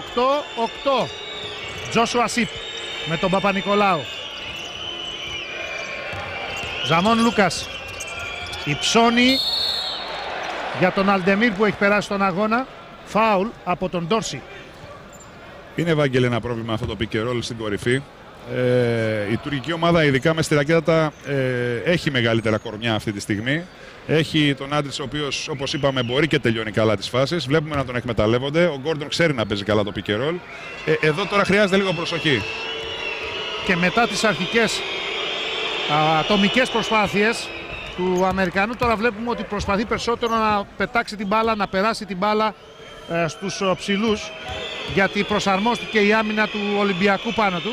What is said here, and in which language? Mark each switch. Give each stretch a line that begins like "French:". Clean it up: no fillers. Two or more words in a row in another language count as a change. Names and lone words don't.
Greek: Τζόσουα Σιπ με τον Παπα-Νικολάου. Ζαμόν Λούκας. Υψώνει για τον Αλντεμίρ που έχει περάσει τον αγώνα. Φάουλ από τον Ντόρση. Είναι, Ευάγγελε, ένα πρόβλημα αυτό το
English: pick and roll
Greek: στην κορυφή. Η τουρκική ομάδα, ειδικά με στη ρακέτα, έχει μεγαλύτερα κορμιά αυτή τη στιγμή. Έχει τον Άντριτς, ο οποίος, όπως είπαμε, μπορεί και τελειώνει καλά τις φάσεις. Βλέπουμε να τον εκμεταλλεύονται. Ο Γκόρντον ξέρει να παίζει καλά το
English: pick and roll.
Greek: Εδώ τώρα χρειάζεται λίγο προσοχή. Και μετά τις αρχικές ατομικές προσπάθειες του Αμερικανού, τώρα βλέπουμε ότι προσπαθεί περισσότερο να πετάξει την μπάλα, να περάσει την μπάλα στους ψηλούς, γιατί προσαρμόστηκε η άμυνα του Ολυμπιακού πάνω του.